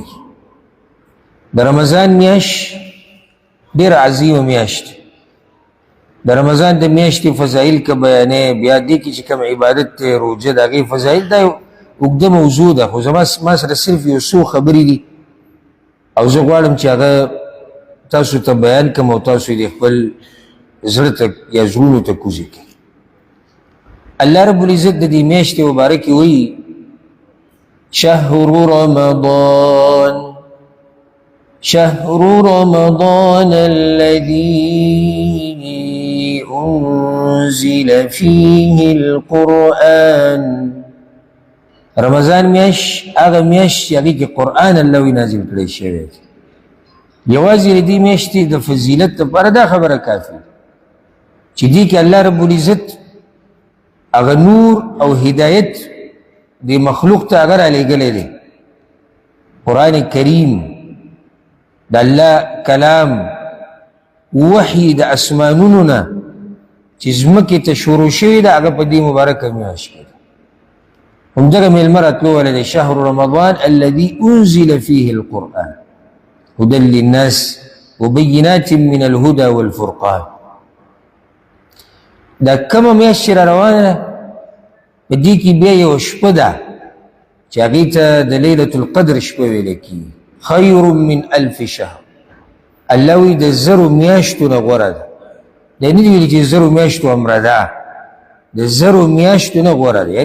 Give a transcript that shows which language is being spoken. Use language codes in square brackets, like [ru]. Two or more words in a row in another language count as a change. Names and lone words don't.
[ps] د رمضان میاشت ډېره عظیمه میاشت، د رمضان د میاشتې فضایل که بیانې بیا دې کې چې کوم عبادت دی روژه د هغې فضایل دا یو اوږده موضوع ده، خو ما سره صرف یو څو خبرې دي او زه غواړم چې هغه تاسو ته بیان کړم او تاسو یې د خپل زړه ته یا زړونو ته کوزې کړئ. [ar] الله رب العزت [ps] د دې میاشتې مبارکې وایي [ar] شهر رمضان شهر رمضان الذي أنزل فيه القرآن. [ps] رمضان میاش هغه میاشت چې هغې کې قرآن الله وی نازل کړی شوی دی. یوازې د دې میاشتې د فضیلت لپاره دا خبره کافي چې دې کې [ar] الله رب العزت [ps] هغه نور او هدایت د مخلوق ته هغه رالیږلی دی. قرآن کریم د الله کلام وحی د اسمانونو نه چې ځمکې ته شروع شوي ده هغه په دې مبارکه میاشت کې ده. همدغه میلمه راتلو والی دی [ar] شهر رمضان الذي انزل فيه القرآن هدى للناس وبينات من الهدى والفرقان. [ps] دا کومه میاشت چې را روانه ده په دې کې بیا یو شپه ده چې هغې ته د [ar] لیلة القدر [ps] شپه ویلی کېږي. [ar] خیر من الف شهر. [ps] الله وی د زرو میاشتو نه غوره ده. دا نه دي ویلي چې زرو میاشتو امره ده، د زرو میاشتو نه غوره ده.